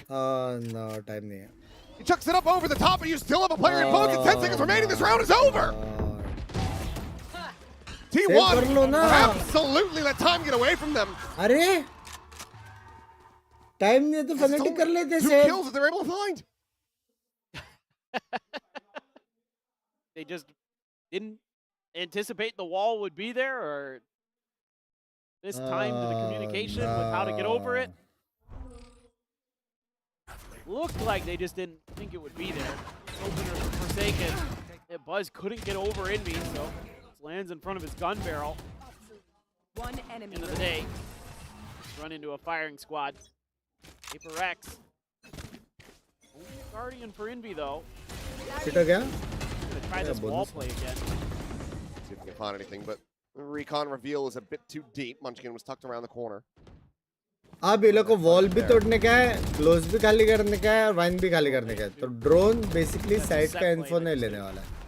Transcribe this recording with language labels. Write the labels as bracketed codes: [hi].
[hi] No, time नहीं है. [en] He chucks it up over the top, but you still have a player in focus. 10 seconds remaining. This round is over! [hi] Save कर लो [en] T1 [hi] ना. [en] absolutely let time get away from them. [hi] अरे time नहीं है तो fanatic कर लेते [en] 2 save. kills that they're able to find. They just didn't anticipate the wall would be there, or this time to the communication with how to get over it. Looked like they just didn't think it would be there. Opener for Forsaken. Buzz couldn't get over Envy, so lands in front of his gun barrel. One enemy. End of the day. Run into a firing squad. Paper X. Only Guardian for Envy though. [hi] Hit हो गया? [en] Gonna try this wall play again. See if we can find anything, but the recon reveal is a bit too deep. Munchkin was tucked around the corner. [hi] अब ये लोग को wall भी तोड़ने का है, क्लोज भी खाली करने का है और वाइन भी खाली करने का है. तो ड्रोन बेसिकली साइड का इन्फो नहीं लेने वाला है.